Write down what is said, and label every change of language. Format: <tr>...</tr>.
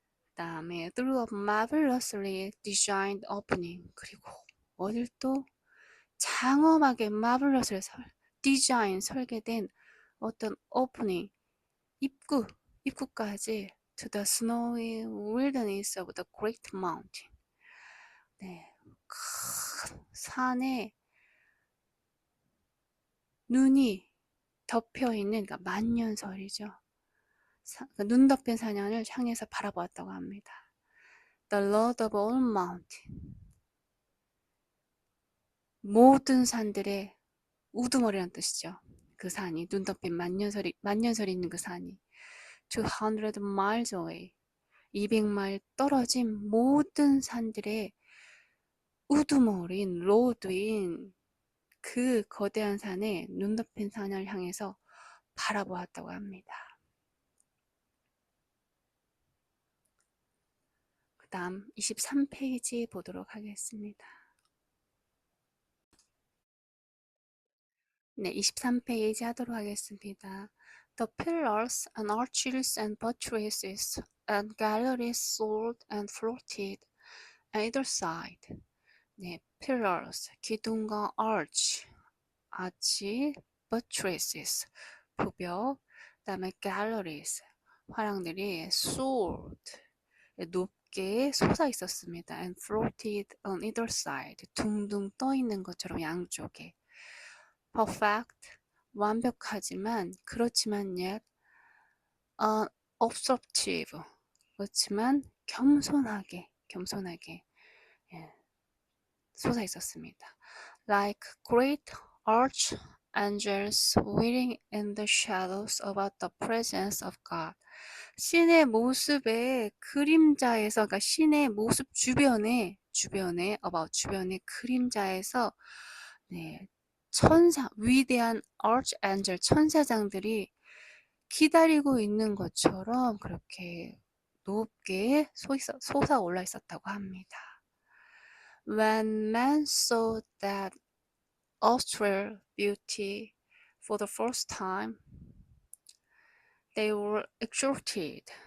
<ko>그다음에</ko> <en>through a marvelously designed opening.</en> <ko>그리고 어딜 또 장엄하게</ko> <en>marvelously 디자인,</en> <ko>설계된 어떤</ko> <en>opening,</en> <ko>입구까지</ko> <en>to the snowy wilderness of the great mountain.</en> <ko>네, 큰 산에 눈이 덮여 있는, 그러니까 만년설이죠. 눈 덮인 산연을 향해서 바라보았다고 합니다.</ko> <en>The Lord of all mountain.</en> <ko>모든 산들의 우두머리란 뜻이죠. 그 산이, 눈 덮인 만년설이 있는 그 산이</ko> <en>200 miles away,</en> <ko>200마일 떨어진 모든 산들의 우두머리인 로드인 그 거대한 산에 눈 덮인 산을 향해서 바라보았다고 합니다. 그 다음 23페이지 보도록 하겠습니다. 네, 23페이지 하도록 하겠습니다.</ko> <en>The pillars and arches and buttresses and galleries soared and floated on either side.</en> <ko>네, pillars, 기둥과 arch, buttresses, 부벽, 그 다음에 galleries, 화랑들이 soared, 높게 솟아 있었습니다.</ko> <en>And floated on either side,</en> <ko>둥둥 떠 있는 것처럼 양쪽에. perfect, 완벽하지만, 그렇지만</ko> <en>yet obstructive,</en> <ko>그렇지만 겸손하게 예, 솟아 있었습니다.</ko> <en>Like great archangels waiting in the shadows about the presence of God.</en> <ko>신의 모습의 그림자에서, 그러니까 신의 모습 주변에 주변의 그림자에서, 네, 위대한 archangel, 천사장들이 기다리고 있는 것처럼 그렇게 높게 솟아 올라 있었다고 합니다.</ko> <en>When men saw that austral beauty for the first time, they were exalted.</en>